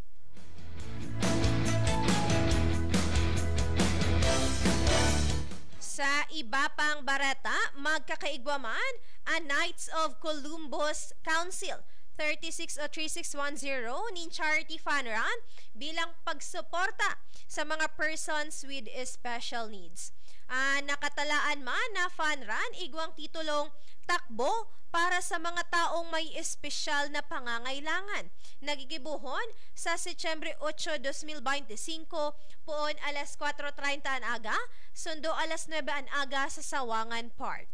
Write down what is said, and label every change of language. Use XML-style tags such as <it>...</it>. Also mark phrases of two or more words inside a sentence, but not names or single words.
<bik>Sa iba pang bareta, magkakaigwaman ang Knights of Columbus Council 36 o 3610 ni Charity Fun Run bilang pagsuporta sa mga</bik> <en>persons with special needs.</en> <bik>Nakatalaan man na</bik> <en>fun run,</en> <bik>igwang titulong takbo para sa mga taong may espesyal na pangangailangan. Nagigibuhon sa Setyembre 8, 2025, puon alas 4:30 ang aga, sundo alas 9 ang aga sa Sawangan Park.</bik>